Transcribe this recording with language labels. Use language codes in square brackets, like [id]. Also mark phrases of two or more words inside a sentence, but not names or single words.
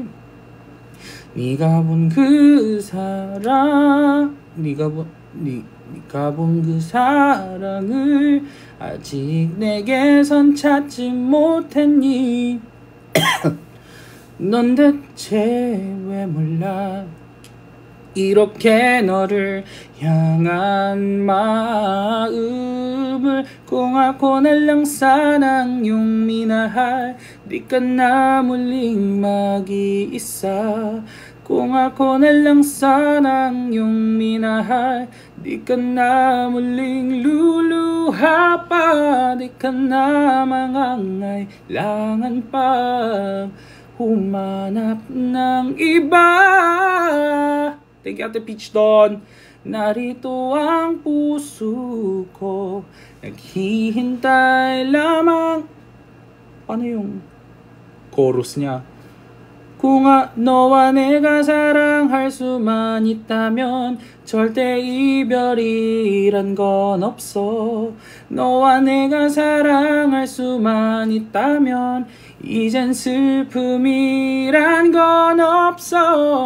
[ko] 네가 본 그 사랑을 아직 내게선 찾지 못했니. 넌 대체 왜 몰라 이렇게 너를 향한 마음을. [tl] Kung ako na lang sana ang iyong minahal, di ka na muling mag-iisa. Kung ako na lang sana ang iyong minahal, di ka na muling luluha pa. Di ka na mangangailangan pa humanap ng iba. [en] Thank you, [tl] Ate Peach Don. Narito ang puso ko, naghihintay lamang. Paano yung chorus niya? [ko] 공아 너와 내가 사랑할 수만 있다면 절대 이별이란 건 없어. 너와 내가 사랑할 수만 있다면 이젠 슬픔이란 건 없어.